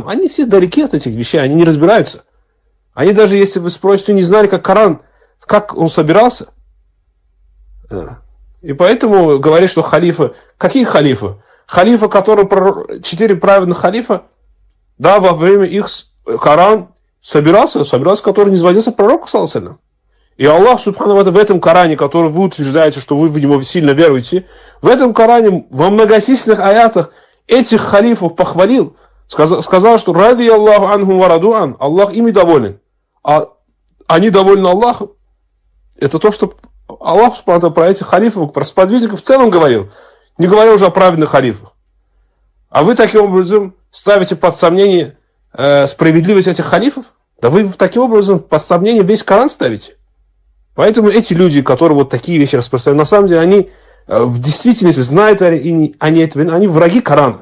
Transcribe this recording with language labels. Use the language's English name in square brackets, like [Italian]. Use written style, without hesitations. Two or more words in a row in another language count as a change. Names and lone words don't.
[Russian] Они все далеки от этих вещей, они не разбираются. Они даже, если вы спросите, не знали, как Коран, как он собирался. И поэтому говорят, что халифы... Какие халифы? Халифы, которые 4 праведных халифа, да, во время их Коран собирался, который не сводился пророку, [Arabic] صلى الله عليه وسلم. [Russian] И Аллах, [Arabic] سبحانه وتعالى, [Russian] в этом Коране, который вы утверждаете, что вы в него сильно веруете, в этом Коране, во многочисленных аятах, этих халифов похвалил, сказал, что [Arabic] رضي الله عنه ورضوا عن, [Russian] Аллах ими доволен. А они довольны Аллахом. Это то, что Аллах [Arabic] سبحانه وتعالى [Russian] про этих халифов, про сподвижников в целом говорил. Не говоря уже о праведных халифах. А вы таким образом ставите под сомнение справедливость этих халифов? Да вы таким образом под сомнение весь Коран ставите. Поэтому эти люди, которые вот такие вещи распространяют, на самом деле они в действительности знают, они враги Корана.